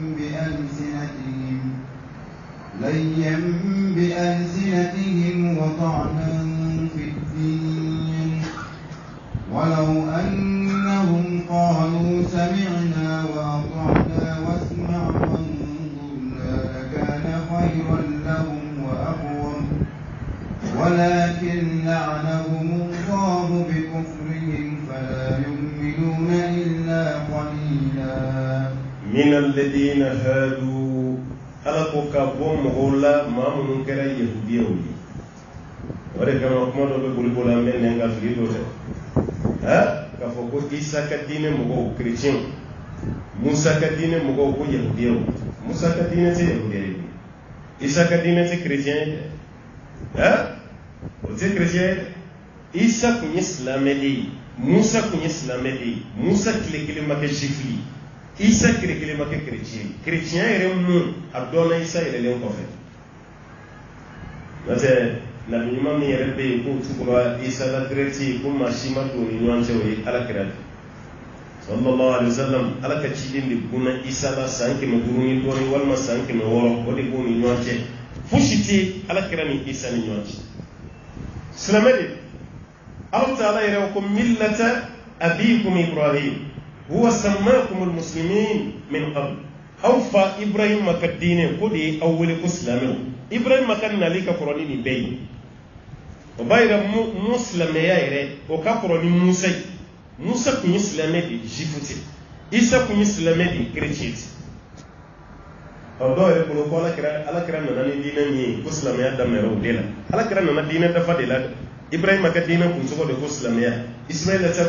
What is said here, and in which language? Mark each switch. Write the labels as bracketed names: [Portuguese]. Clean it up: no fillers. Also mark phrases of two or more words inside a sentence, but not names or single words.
[Arabic] بألسنتهم وطعنا في الدين ولو أنهم قالوا سمعنا وأطعنا واسمع وانظرنا لكان خيرا لهم وأقوم ولكن لعنهم الله بكفرهم فلا يؤمنون إلا قليلا من الذين هادوا [Bambara] ala ko ka bɔ mɔgɔw la maa minnu kɛra yahudiyaw ye o de kama kuma dɔ bɛ boli boli an bɛ nɛn ka fili dɔ dɛ k'a fɔ ko Isa ka diinɛ mɔgɔw chrétien Musa ka diinɛ mɔgɔw ko yahudiyaw Musa ka diinɛ tɛ yahudiya ye Isa ka diinɛ tɛ chrétien ye dɛ o tɛ chrétien ye dɛ Isa kun ye silamɛ de ye Musa kun ye silamɛ de ye Musa tile kelen ma kɛ juif ye Isa tile kelen ma kɛ chrétien chrétien yɛrɛ mun a dɔnna Isa yɛrɛlen kɔfɛ n'o tɛ nabi ɲuman min yɛrɛ bɛ yen k'o tugura Isa la direct ko maa si ma don ni ɲɔgɔn cɛ o ye alakira de [Arabic] صلى الله عليه وسلم [Bambara] ala ka ciden de bunna Isa la san 500 ni dɔɔnin walima san 600 o de b'u ni ɲɔgɔn cɛ fosi tɛ alakira ni Isa ni ɲɔgɔn cɛ silamɛ de [Arabic] الله تعالى [Bambara] yɛrɛ ko [Arabic] ملة أبيكم إبراهيم هو سماكم المسلمين من قبل [Bambara] aw fa Ibrahim ka diinɛ ko de ye aw wele ko silamɛw Ibrahim ka nali ka kɔrɔ ni nin bɛɛ ye o b'a yira mu silamɛya yɛrɛ o ka kɔrɔ ni Musa ye Musa kun ye silamɛ de juif tɛ Isa kun ye silamɛ de chrétien tɛ ɔ dɔw yɛrɛ bolo ko alakira nana ni diinɛ min ye ko silamɛya daminɛra o de la alakira nana diinɛ dafa de la Ibrahim ka diinɛ kun tɔgɔ de ko silamɛya Ismaila ta